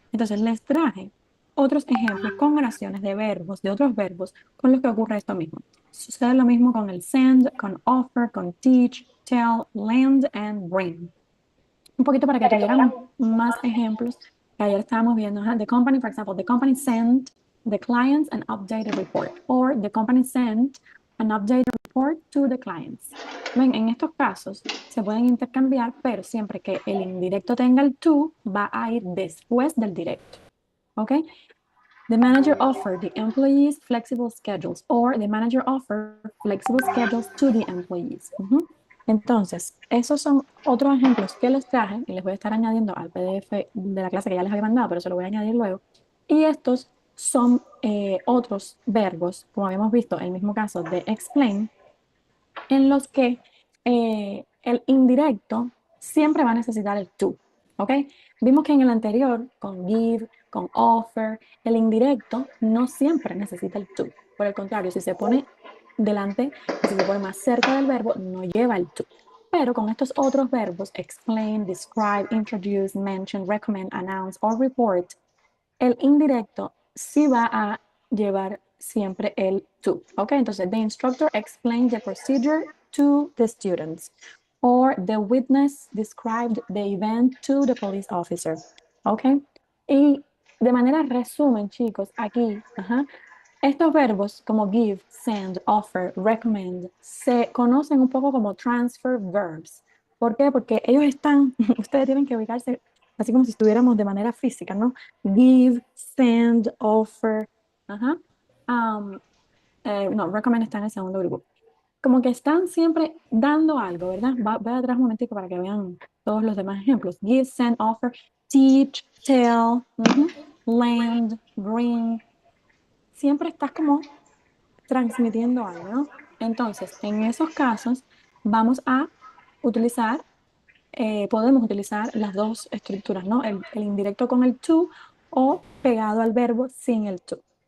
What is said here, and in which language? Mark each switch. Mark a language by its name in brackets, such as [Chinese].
[Spanish] Entonces les traje otros ejemplos con oraciones de verbos, de otros verbos, con los que ocurre esto mismo. Sucede lo mismo con el send, con offer, con teach, tell, lend, and bring. Un poquito para que tuviéramos más ejemplos que ayer estábamos viendo. [English] The company, for example, the company sent the clients an updated report, or the company sent an updated report to the clients. [Spanish] Ven, en estos casos se pueden intercambiar, pero siempre que el indirecto tenga el to, va a ir después del directo. ¿Ok? [English] The manager offered the employees flexible schedules, or the manager offered flexible schedules to the employees. [Spanish] Entonces, esos son otros ejemplos que les traje y les voy a estar añadiendo al PDF de la clase que ya les había mandado, pero se lo voy a añadir luego. Y estos son otros verbos, como habíamos visto, el mismo caso de explain, en los que el indirecto siempre va a necesitar el to, ¿ok? Vimos que en el anterior, con give, con offer, el indirecto no siempre necesita el to. Por el contrario, si se pone delante, si se pone más cerca del verbo, no lleva el to. Pero con estos otros verbos, explain, describe, introduce, mention, recommend, announce or report, el indirecto sí va a llevar siempre el to. ¿Ok? [English] Entonces, the instructor explained the procedure to the students. Or the witness described the event to the police officer. [Spanish] ¿Ok? Y de manera resumen, chicos, aquí, estos verbos como give, send, offer, recommend, se conocen un poco como transfer verbs. ¿Por qué? Porque ellos están, ustedes tienen que ubicarse así como si estuviéramos de manera física, ¿no? Give, send, offer, ajá. Um, no, recommend está en el segundo grupo. Como que están siempre dando algo, ¿verdad? Voy atrás un momentico para que vean todos los demás ejemplos. [English] Give, send, offer, teach, tell, lend, bring. [Spanish] Siempre estás como transmitiendo algo, ¿no? Entonces, en esos casos, vamos a utilizar, podemos utilizar las dos estructuras, ¿no? El indirecto con el to o pegado al verbo sin el to.